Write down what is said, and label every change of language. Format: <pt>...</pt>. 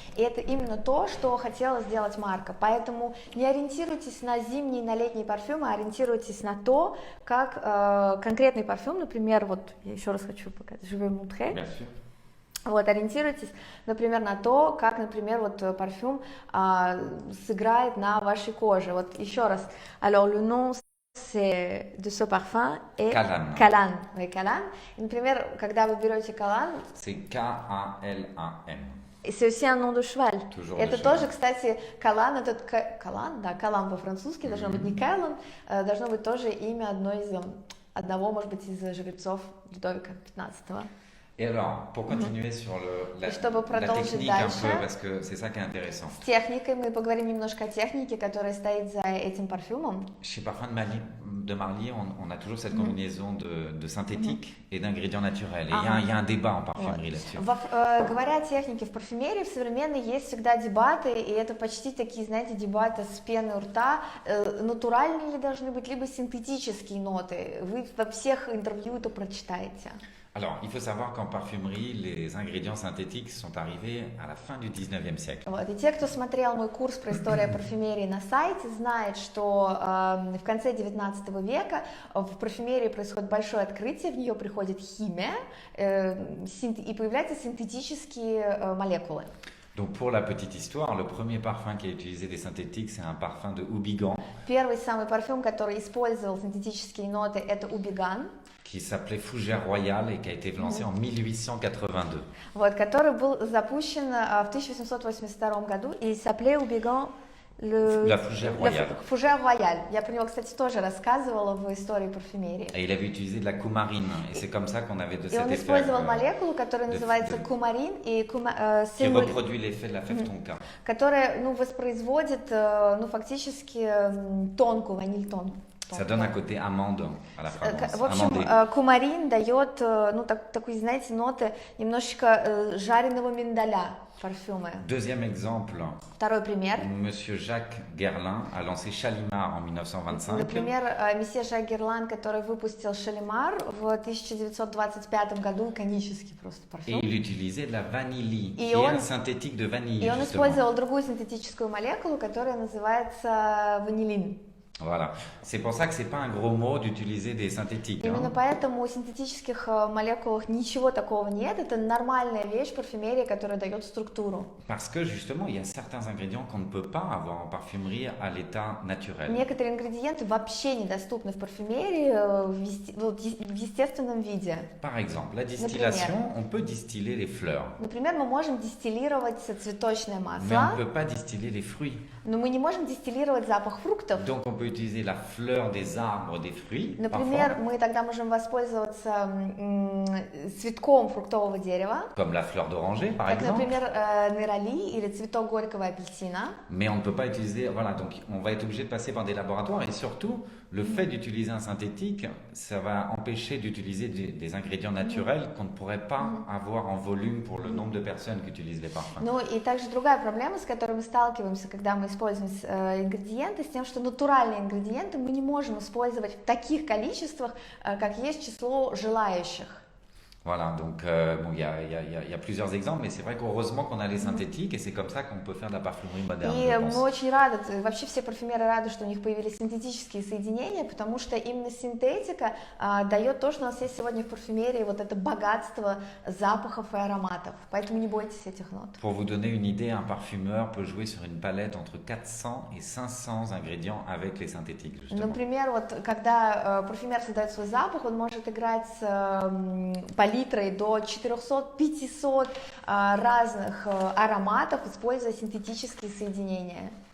<ru>И это именно то, что хотела сделать марка. Поэтому не ориентируйтесь на зимние и на летние парфюмы, а ориентируйтесь на то, как конкретный парфюм, например, вот я еще раз хочу показать,</ru> <fr>Je vais montrer. Bien sûr.</fr> <ru>Вот, ориентируйтесь, например, на то, как, например, вот парфюм сыграет на вашей коже. Вот еще раз.</ru> <fr>Alors, le nom de ce parfum est Callanne. Callanne. Oui, Callanne.</fr> <ru>Et, например, когда вы берете Callanne,</ru> <fr>c'est K-A-L-A-N. Et c'est aussi un nom de cheval. Toujours</fr> <ru>это</ru> <fr>de</fr> <ru>тоже, кстати, Callanne, это Callanne, да, Callanne по-французски, должно быть не Callanne, должно быть тоже имя одного, может быть, из жрецов Людовика XV.</ru> <fr>Et alors, pour continuer sur la technique</fr> <ru>дальше,</ru> <fr>un peu, parce que c'est ça qui est intéressant.</fr> <ru>С техникой мы поговорим немножко о технике, которая стоит за этим парфюмом.</ru> <fr>Chez Parfum de Marly, on a toujours cette combinaison de synthétique et d'ingrédients naturels. Et il y a un débat en parfumerie là-dessus.</fr> <ru>Говоря о технике в парфюмерии, в современной есть всегда дебаты, и это почти такие, знаете, дебаты с пеной у рта. Натуральные ли должны быть, либо синтетические ноты? Вы во всех интервью это прочитаете.</ru> <fr>Alors, il faut savoir qu'en parfumerie, les ingrédients synthétiques sont arrivés à la fin du 19e siècle.</fr> <ru>Вот. И те, кто смотрел мой курс про историю парфюмерии на сайте, знают, что в конце 19 века в парфюмерии происходит большое открытие, в нее приходит химия и появляются синтетические молекулы.</ru> <fr>Donc pour la petite histoire, le premier parfum qui a utilisé des synthétiques, c'est un parfum de Houbigant.</fr> <ru>Первый самый парфюм, который использовал синтетические ноты, это Houbigant.</ru> <fr>Qui s'appelait Fougère Royale et qui a été lancé en 1882.</fr> <ru>Вот, который был запущен в 1882 году, и</ru> <fr>s'appelait Houbigant La Fougère Royale. Fougère Royale.</fr> <ru>Я про него, кстати, тоже рассказывала в истории парфюмерии.</ru> <fr>Et il avait utilisé de la coumarine, et c'est comme ça qu'on avait de cet effet.</fr> <ru>И он использовал молекулу, которая называется кумарин, и</ru> <fr>qui reproduit l'effet de la fève tonka.</fr> <ru>Которая, воспроизводит, фактически тонкую, ваниль тонкую.</ru> <fr>Ça donne un côté amande à la fragrance.</fr> <ru>В общем, кумарин дает, такой, знаете, ноты немножечко жареного миндаля парфюмы.</ru> <fr>Deuxième exemple.</fr> <ru>Второй пример.</ru> <fr>Monsieur Jacques Guerlain a lancé Shalimar en 1925.</fr> <ru>Например, месье Жак Герлан, который выпустил Шалимар в 1925 году, иконический просто парфюм.</ru> <fr>Et il utilisait de la vanille, qui est un synthétique de vanille.</fr> <ru>И он использовал другую синтетическую молекулу, которая называется ванилин.</ru> <fr>Voilà. C'est pour ça que c'est pas un gros mot d'utiliser des synthétiques.</fr> <ru>Именно поэтому у синтетических молекул ничего такого нет. Это нормальная вещь в парфюмерии, которая дает структуру.</ru> <fr>Parce que justement, il y a certains ingrédients qu'on ne peut pas avoir en parfumerie à l'état naturel.</fr> <ru>Некоторые ингредиенты вообще недоступны в парфюмерии в естественном виде.</ru> <fr>Par exemple, la distillation, on peut distiller les fleurs.</fr> <ru>Например, мы можем дистиллировать цветочное масло.</ru> <fr>Mais on ne peut pas distiller les fruits.</fr> <ru>Но мы не можем дистиллировать запах фруктов.</ru> <fr>Donc on peut utiliser la fleur des arbres, des fruits.</fr> <ru>Например,</ru> <fr>Parfois,</fr> <ru>мы тогда можем воспользоваться цветком фруктового дерева,</ru> <fr>comme la fleur d'oranger, par</fr> <ru>как,</ru> <fr>exemple.</fr> <ru>например, нейроли или цветок горького апельсина.</ru> <fr>Mais on ne peut pas utiliser. Voilà, donc on va être obligé de passer par des laboratoires. Et surtout, le fait d'utiliser un synthétique, ça va empêcher d'utiliser des ingrédients naturels qu'on ne pourrait pas avoir en volume pour le nombre de personnes qui utilisent les parfums.</fr> <ru>Ну и также другая проблема, с которой мы сталкиваемся, когда мы используем ингредиенты, с тем, что натуральные ингредиенты мы не можем использовать в таких количествах, как есть число желающих.</ru> <fr>Voilà, donc bon, il y a plusieurs exemples, mais c'est vrai qu'heureusement qu'on a les synthétiques et c'est comme ça qu'on peut faire de la parfumerie moderne,</fr> <ru>И</ru> <fr>je</fr> <ru>мы</ru> <fr>pense.</fr> <ru>очень рады, вообще все парфюмеры рады, что у них появились синтетические соединения, потому что именно синтетика дает то, что у нас есть сегодня в парфюмерии, вот это богатство запахов и ароматов. Поэтому не бойтесь этих нот.</ru> <fr>Pour vous donner une idée, un parfumeur peut jouer sur une palette entre 400 et 500 ingrédients avec les synthétiques, justement.</fr> <ru>Например, вот когда парфюмер создает свой запах, он может играть с палитрой до 400-500 разных ароматов, используя синтетические соединения.</ru>